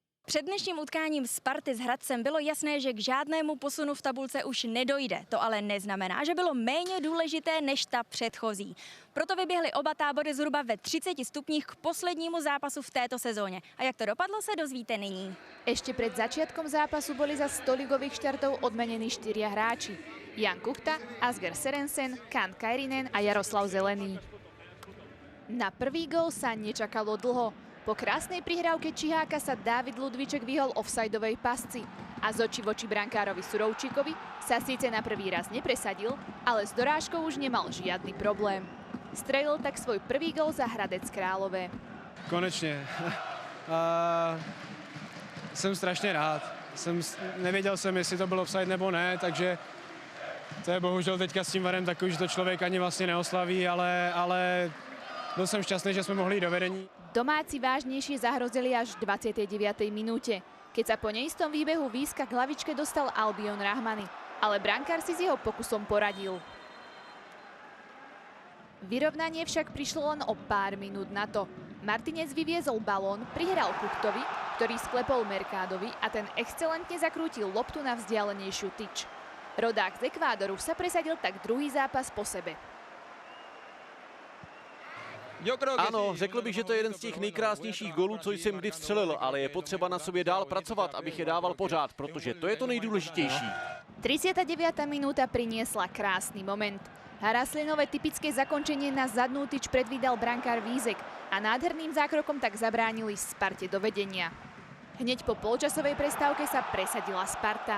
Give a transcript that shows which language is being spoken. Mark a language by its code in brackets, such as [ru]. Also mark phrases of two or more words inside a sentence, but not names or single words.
[cs] Před dnešním utkáním Sparty s Hradcem bylo jasné, že k žádnému posunu v tabulce už nedojde. To ale neznamená, že bylo méně důležité než ta předchozí. Proto vyběhly oba tábory zhruba ve 30 stupních k poslednímu zápasu v této sezóně. A jak to dopadlo, se dozvíte nyní. [sk] Ešte pred začiatkom zápasu boli za 100 ligových štartov odmenení 4 hráči. Jan Kuchta, Asger Serensen, Kan Kairinen a Jaroslav Zelený. Na prvý gól sa nečakalo dlho. Po krásnej prihrávke Čiháka sa Dávid Ludvíček vyhol offsideovej pasci a z očí voči brankárovi Surovčíkovi sa síce na prvý raz nepresadil, ale s dorážkou už nemal žiadny problém. Strelil tak svoj prvý gól za Hradec Králové. [cs] Konečně. Jsem strašně rád. Nevěděl jsem, jestli to byl offside nebo ne, takže to je bohužel teďka s tím varem takový, že to člověk ani vlastně neoslaví, ale byl jsem šťastný, že jsme mohli jít do vedení. [sk] Domáci vážnejšie zahrozili až v 29. minúte, keď sa po neistom výbehu výska k hlavičke dostal Albion Rahmani, ale brankár si s jeho pokusom poradil. Vyrovnanie však prišlo len o pár minút na to. Martinez vyviezol balón, prihral Kuchtovi, ktorý sklepol Mercadovi a ten excelentne zakrútil loptu na vzdialenejšiu tyč. Rodák z Ekvádoru sa presadil tak druhý zápas po sebe. [cs] Ano, řekl bych, že to je jeden z těch nejkrásnějších gólů, co jsem kdy vstřelil, ale je potřeba na sobě dál pracovat, abych je dával pořád, protože to je to nejdůležitější. [sk] 39. minúta priniesla krásny moment. Haraslinové typické zakončenie na zadnú tyč predvídal brankár Vízek a nádherným zákrokom tak zabránili Sparte do vedenia. Hneď po polčasovej prestávke sa presadila Sparta.